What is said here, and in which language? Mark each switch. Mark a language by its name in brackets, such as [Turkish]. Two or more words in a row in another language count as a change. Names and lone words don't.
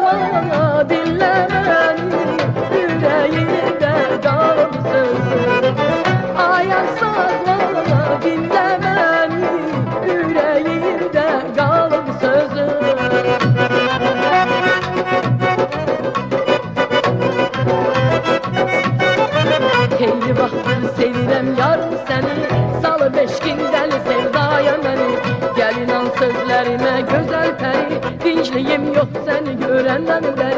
[Turkish] dinle beni, yüreğimde kalır sözüm. Ayak sağla dinle beni, yüreğimde kalır sözüm. [Azerbaijani] Heyli vaxtdır sevirəm yarım səni, salı beş gündəli sevdaya məni. Gəl inan sözlərimə gözəl pəri, dincliyim yox səni görəndən bəri.